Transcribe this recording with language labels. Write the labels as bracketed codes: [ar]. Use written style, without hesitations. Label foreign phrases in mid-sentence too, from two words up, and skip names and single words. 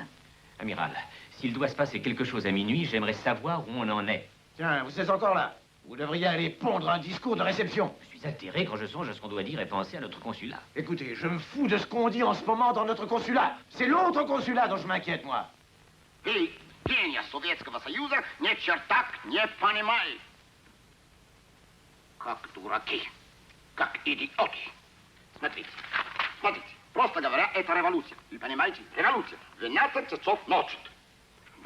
[fr] Amiral, s'il doit se passer quelque chose à minuit, j'aimerais savoir où on en est. Tiens, vous êtes encore là. Vous devriez aller pondre un discours de réception. Je suis atterré quand je songe à ce qu'on doit dire et penser à notre consulat. Écoutez, je me fous de ce qu'on dit en ce moment dans notre consulat. C'est l'autre consulat dont je m'inquiète, moi. [ru] Ты, гения Советского Союза, ни черта не понимает. Как дураки, как идиоты. Смотрите, смотрите. Просто говоря, это революция. Вы понимаете? Революция. 12 часов ночи.